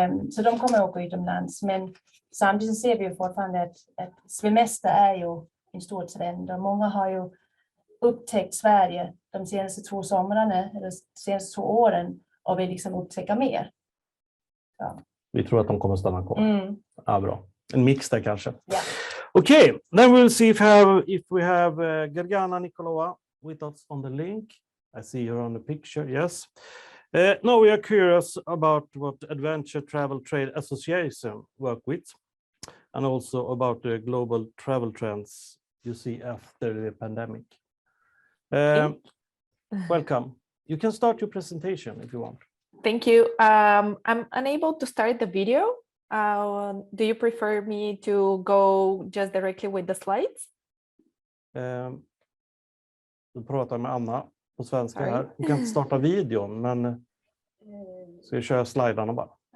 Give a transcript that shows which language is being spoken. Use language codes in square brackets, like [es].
[sv] Så de kommer åka utomlands. Men samtidigt ser vi ju fortfarande att semester är ju en stor trend. Och många har ju upptäckt Sverige de senaste 2 somrarna eller senaste 2 åren och vill liksom upptäcka mer. Så. Vi tror att de kommer stanna kvar. Ja, bra. En mix där kanske. [en] Yeah. Okay, then we'll see if we have Gergana Nikolova with us on the link. I see her on the picture, yes. Now we are curious about what Adventure Travel Trade Association work with, and also about the global travel trends you see after the pandemic. Welcome. You can start your presentation if you want. Thank you. I'm unable to start the video. Do you prefer me to go just directly with the slides? [sv] Du pratar med Anna på svenska här. Du kan inte starta videon, men ska vi köra sliderna bara.